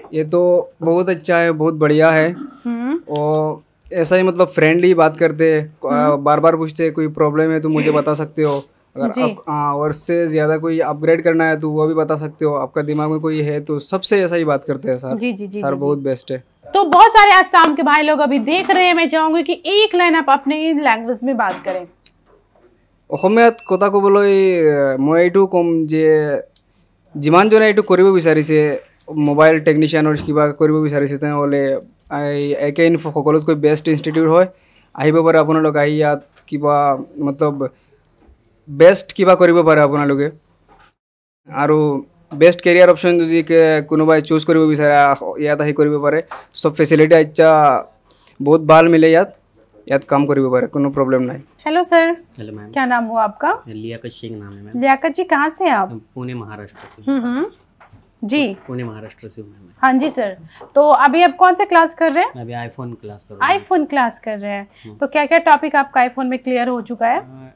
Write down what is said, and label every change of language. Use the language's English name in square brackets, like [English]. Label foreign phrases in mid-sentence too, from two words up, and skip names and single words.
[Hindi] ये तो बहुत अच्छा है, बहुत बढ़िया है। और ऐसा ही मतलब फ्रेंडली बात करते हैं, बार बार पूछते हैं कोई प्रॉब्लम है तो मुझे बता सकते हो। अगर आप और से ज़्यादा कोई अपग्रेड करना है तो वो भी बता सकते हो। आपका दिमाग में कोई है तो सबसे ऐसा ही बात करते हैं सर। जी सर, बहुत बेस्ट है। तो बहुत सारे आसाम के भाई लोग अभी देख रहे हैं, मैं चाहूंगी कि एक लाइन आप अपने लैंग्वेज में बात करें। [Assamese] অসমীয়াত কথা ক'বলৈ মই এইটো ক'ম যে যিমানজনে এইটো কৰিব বিচাৰিছে, মোবাইল টেকনিচিয়ানৰ কিবা কৰিব বিচাৰিছে, তেনেহ'লে একে ইনফো সকলোতকৈ [English] best institute [Assamese] হয়। আহিব পাৰে আপোনালোক, আহি ইয়াত কিবা মতলব বেষ্ট কিবা কৰিব পাৰে আপোনালোকে। আৰু [English] best career option [Assamese] যদি কোনোবাই চুজ কৰিব বিচাৰে ইয়াত আহি কৰিব পাৰে। সব ফেচিলিটি আচ্ছা, বহুত ভাল মিলে ইয়াত কাম কৰিব পাৰে, কোনো [Hindi] प्रॉब्लम नहीं। हेलो सर। हेलो मैम। क्या नाम हुआ आपका? लियाकत शेख नाम है मैम। लियाकत जी कहाँ से आप? पुणे महाराष्ट्र से। जी पुणे महाराष्ट्र से हूँ मैम। हाँ जी सर। तो अभी आप कौन से क्लास कर रहे हैं? अभी आईफोन क्लास कर रहा हूँ। आईफोन क्लास कर रहे हैं, तो क्या क्या टॉपिक आपका आईफोन में क्लियर हो चुका है?